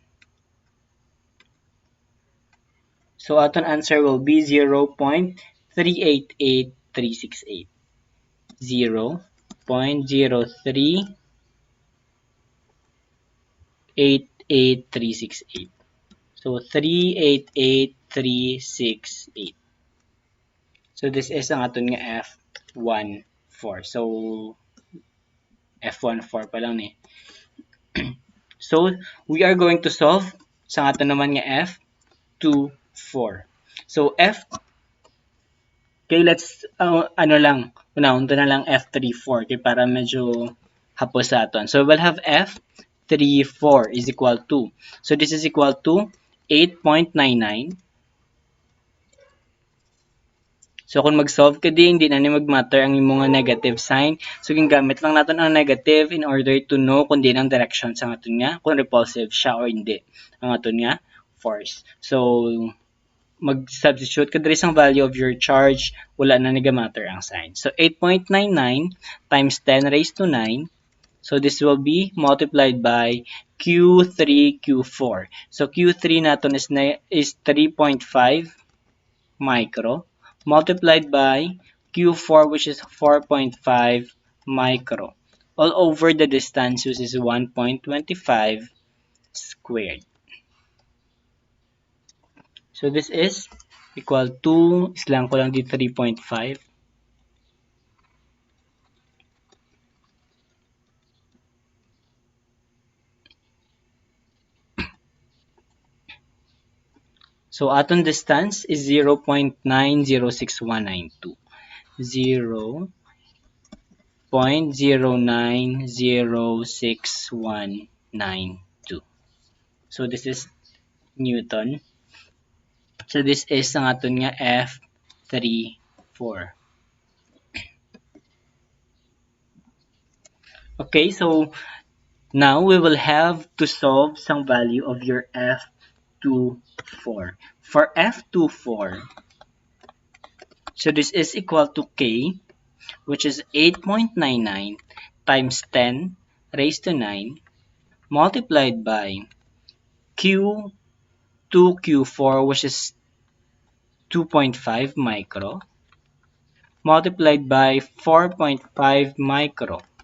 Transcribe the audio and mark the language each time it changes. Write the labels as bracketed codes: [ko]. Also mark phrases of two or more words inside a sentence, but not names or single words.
[en] So aton answer will be 0.388368. 0.0388368. So 388368. So this is [hil] ang aton nga [en] F14. [hil] So F14 pa lang ni. [en] So we are going to solve [hil] sa aton naman nga [en] F24. [hil] So F, okay, let's ano lang, unahon to na lang F34 kay para medyo hapos sa aton. [en] So we'll have F34 is equal to, so this is equal to 8.99. [hil] So kung mag-solve ka din, hindi na ni mag-matter ang imong negative sign. So gingamit lang natin ang negative [en] in order to know [hil] kung din ang direction sa aton nga, kung repulsive siya or hindi ang aton nga force. So mag-substitute ka diri sang [en] value of your charge, [hil] wala na nag-matter ang sign. [en] So 8.99 times 10 raised to 9. So this will be multiplied by Q3, Q4. So Q3 natin is 3.5 micro multiplied by Q4, which is 4.5 micro all over the distance, which is 1.25 squared. So this is equal to, [hil] islang ko lang di 3.5. [en] So aton distance is 0.906192. 0.0906192. So this is Newton. So this is [hil] ang aton nga [en] F34. Okay, so now we will have to solve some value of your F24. For F24, so this is equal to K, which is 8.99 times 10 raised to 9 multiplied by Q2, Q4, which is 2.5 micro, multiplied by 4.5 micro.